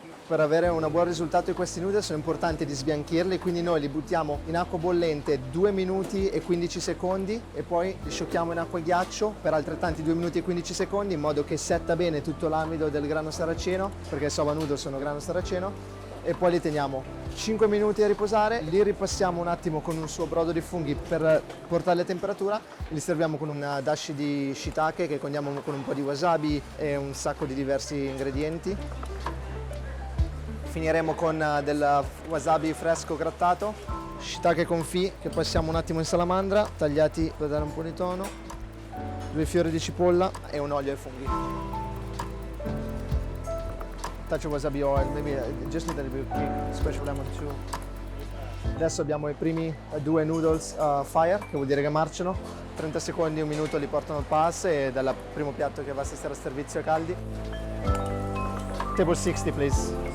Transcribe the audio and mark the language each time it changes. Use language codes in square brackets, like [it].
[it] Per avere un buon risultato di questi noodle sono importanti di sbianchirli, quindi noi li buttiamo in acqua bollente 2 minuti e 15 secondi e poi li sciocchiamo in acqua e ghiaccio per altrettanti 2 minuti e 15 secondi in modo che setta bene tutto l'amido del grano saraceno, perché i soba noodle sono grano saraceno, e poi li teniamo 5 minuti a riposare, li ripassiamo un attimo con un suo brodo di funghi per portarli a temperatura, li serviamo con un dashi di shiitake che condiamo con un po' di wasabi e un sacco di diversi ingredienti. Finiremo con del wasabi fresco grattato, shiitake confit che passiamo un attimo in salamandra, tagliati per dare un po' di tono, 2 fiori di cipolla e un olio ai funghi. [en] Touch of wasabi oil, maybe just a little bit of kick, special lemon too. [it] Adesso abbiamo i primi due noodles fire, che vuol dire che marciano. 30 secondi, un minuto li portano al pass e dal primo piatto che va a stare a servizio caldi. [en] Table 60, please.